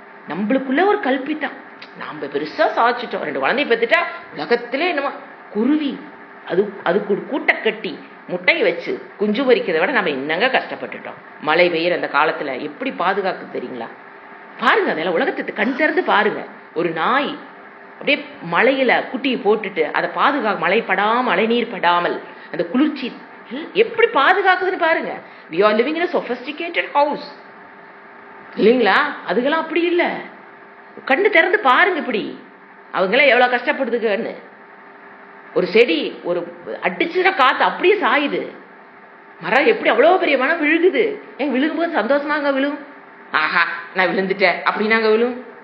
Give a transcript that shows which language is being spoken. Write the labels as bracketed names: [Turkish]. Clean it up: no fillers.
[Tamil] நம்மளுக்குள்ள ஒரு கல்பித்தான், நாம பெருசா சாதிச்சிட்டோம். 2 குழந்தைய பெற்றுட்டா உலகத்திலே என்னமா குருவி, அதுக்கு ஒரு கூட்டை கட்டி முட்டையை வச்சு குஞ்சு பொரிக்கிறத விட நம்ம என்னங்க கஷ்டப்பட்டுட்டோம். மழை பெய்யுற அந்த காலத்துல எப்படி பாதுகாக்கு தெரியுங்களா? பாருங்க, அதெல்லாம் உலகத்தை கண் திறந்து பாருங்க. ஒரு நாய் அப்படியே மழையில குட்டியை போட்டுட்டு அதை மழை படாமல், மழை நீர் படாமல் அந்த குளிர்ச்சி எப்படி பாதுகாக்குதுன்னு பாருங்க. [English] we are living in a sophisticated house [Tamil] இல்லைங்களா? அதுக்கெல்லாம் அப்படி இல்லை. கண்ணு திறந்து பாருங்க, இப்படி அவங்களாம் எவ்வளவு கஷ்டப்படுதுன்னு. ஒரு செடி ஒரு அடிச்சுனா காத்து அப்படியே சாயுது, மரம் எப்படி அவ்வளோ பெரிய மரம் விழுகுது. விழுகும்போது சந்தோஷமாங்க விழும், ஆஹா நான் விழுந்துட்டேன் அப்படின்னாங்க விழும்.